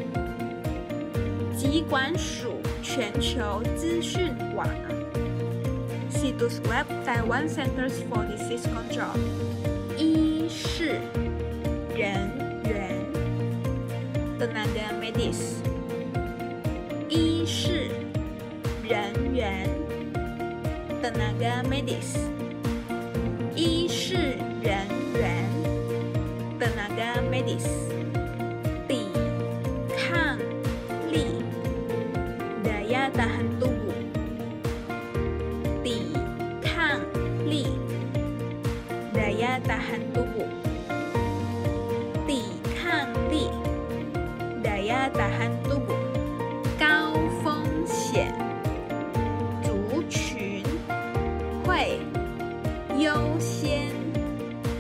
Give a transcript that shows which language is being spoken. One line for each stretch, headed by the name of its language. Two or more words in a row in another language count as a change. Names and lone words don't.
Chinese: 疾管署全球资讯网
Indonesian: situs web
Chinese: Taiwan Centers for
Indonesian: Disease Control
Chinese: 医事人员
Indonesian: tenaga medis
Chinese: 医事人员
Indonesian: tenaga medis
Chinese: 医事人员
Indonesian: tenaga medis 抵抗力 daya tahan tubuh daya tahan tubuh 抵抗力 daya tahan tubuh
Chinese: 高风险族群会优先